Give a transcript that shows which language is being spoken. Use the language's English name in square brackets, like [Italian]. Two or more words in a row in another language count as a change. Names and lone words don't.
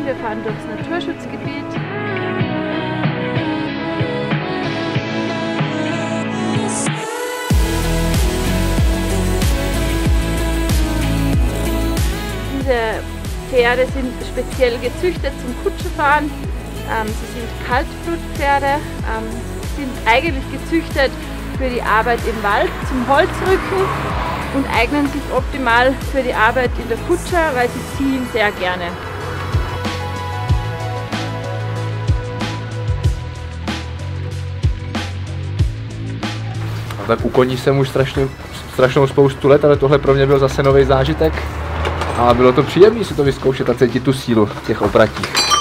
[German] Wir fahren durchs Naturschutzgebiet. Diese Pferde sind speziell gezüchtet zum Kutschefahren. Sie sind Kaltblutpferde, sind eigentlich gezüchtet für die Arbeit im Wald zum Holzrücken und eignen sich optimal für die Arbeit in der Kutsche, weil sie ziehen sehr gerne. [Czech] Tak u koní jsem už strašnou spoustu let, ale tohle pro mě byl zase nový zážitek. A bylo to příjemné si to vyzkoušet a cítit tu sílu v těch opratích.